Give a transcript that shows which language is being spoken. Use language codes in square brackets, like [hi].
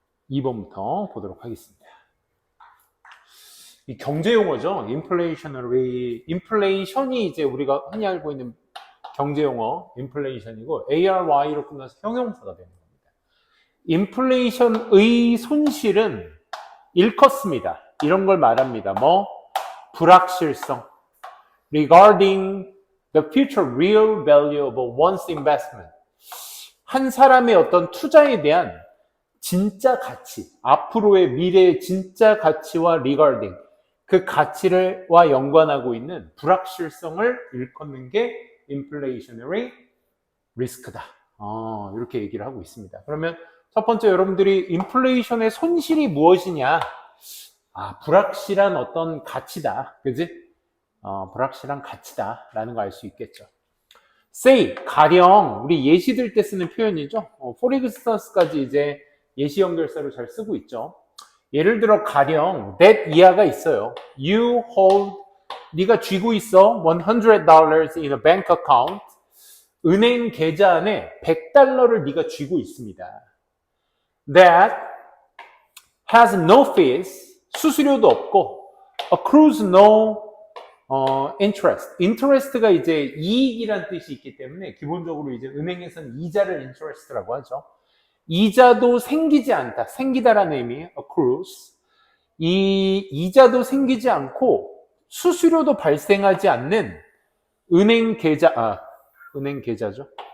[ko] 2번부터 보도록 하겠습니다. 이 경제 용어죠. 인플레이션이 이제 우리가 흔히 알고 있는 경제 용어, 인플레이션이고, ARY로 끝나서 형용사가 되는 겁니다. 인플레이션의 손실은 일컫습니다. 이런 걸 말합니다. 불확실성. [en] Regarding the future real value of one's investment. [ko] 한 사람의 어떤 투자에 대한 진짜 가치, 앞으로의 미래의 진짜 가치와 regarding, 그 가치와 연관하고 있는 불확실성을 일컫는 게 inflationary risk다. 이렇게 얘기를 하고 있습니다. 그러면 첫 번째 여러분들이 인플레이션의 손실이 무엇이냐? 불확실한 어떤 가치다. 그지? 불확실한 가치다라는 거 알 수 있겠죠. say, 가령 우리 예시 들 때 쓰는 표현이죠. [en] for instance [ko] 까지 이제 예시 연결사로 잘 쓰고 있죠. 예를 들어 가령 that 이하가 있어요. [en] You hold, [ko] 네가 쥐고 있어 [en] $100 in a bank account. [ko] 은행 계좌 안에 $100를 네가 쥐고 있습니다. [en] That has no fees, [ko] 수수료도 없고 [en] accrues no interest. [ko] interest가 이제 이익이란 뜻이 있기 때문에 기본적으로 이제 은행에서는 이자를 interest라고 하죠. 이자도 생기지 않다. 생기다라는 의미, accrues. 이 이자도 생기지 않고 수수료도 발생하지 않는 은행 계좌죠.